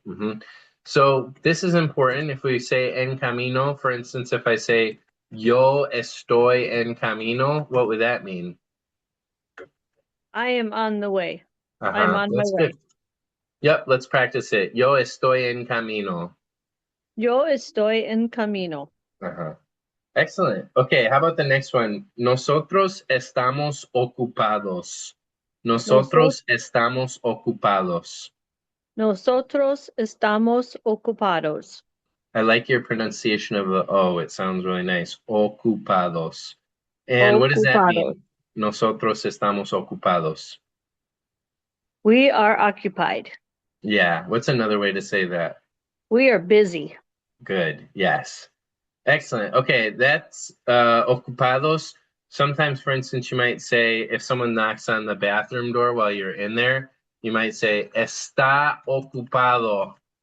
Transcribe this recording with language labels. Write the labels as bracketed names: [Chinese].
[English] way. So this is important. If we say en camino, for instance, if I say [Spanish] yo estoy en camino, [English] what would that mean? I am on the way. I'm Uh-huh. on my That's good. way. Yep, let's practice it. [Spanish] Yo estoy en camino. Yo estoy en camino. [English] Uh-huh. Excellent. Okay, how about the next one? [Spanish] Nosotros estamos ocupados. Nosotros, Nosotros estamos ocupados. nosotros estamos ocupados. [English] I like your pronunciation of the O. It sounds really nice. Ocupados. And what does that [Spanish] Ocupados. [English] mean? [Spanish] Nosotros estamos ocupados. [English] We are occupied. Yeah, what's another way to say that? We are busy. Good. Yes. Excellent. Okay, that's ocupados. Sometimes, for instance, you might say if someone knocks on the bathroom door while you're in there, you might say [Spanish] está ocupado.